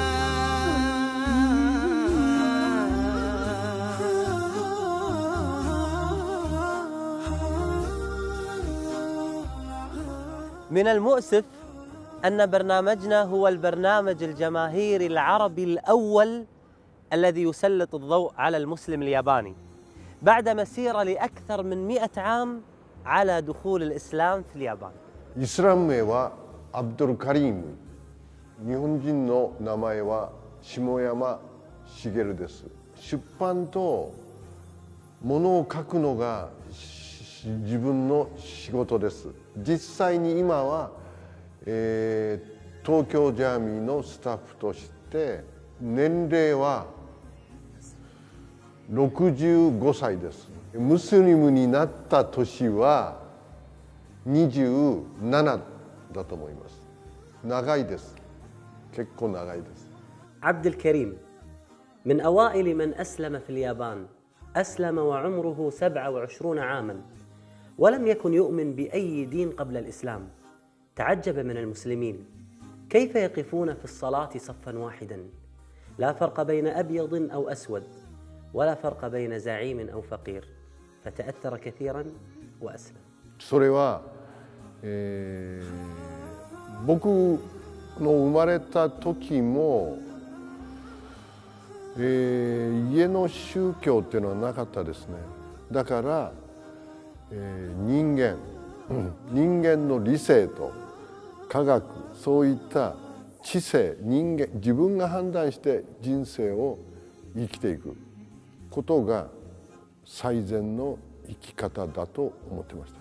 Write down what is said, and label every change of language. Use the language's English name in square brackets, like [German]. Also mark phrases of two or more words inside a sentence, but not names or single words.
[Arabic] من المؤسف أن برنامجنا هو البرنامج الجماهيري العربي الأول الذي يسلط الضوء على المسلم الياباني بعد مسيرة لأكثر من 100 عام على دخول الإسلام في اليابان. [Japanese] イスラム名はアブドルカリーム。日本人の名前は下山茂です。出版と物を書くのが自分の仕事です。実際に今は、東京ジャーミーのスタッフとして年齢は65歳です。ムスリムになった年は27だと思います。長いです。結構長いです。 [Arabic] عبد الكريم من أوائل من أسلم في اليابان، أسلم وعمره 27 عاما، ولم يكن يؤمن بأي دين قبل الإسلام. تعجب من المسلمين كيف يقفون في الصلاة صفا واحدا، لا فرق بين أبيض أو أسود، ولا فرق بين زعيم أو فقير، فتأثر كثيرا وأسلم. [Japanese] それは、僕の生まれた時も、家の宗教っていうのはなかったですね。だから、人間の理性と科学、そういった知性、自分が判断して人生を生きていくことが最善の生き方だと思ってましたね。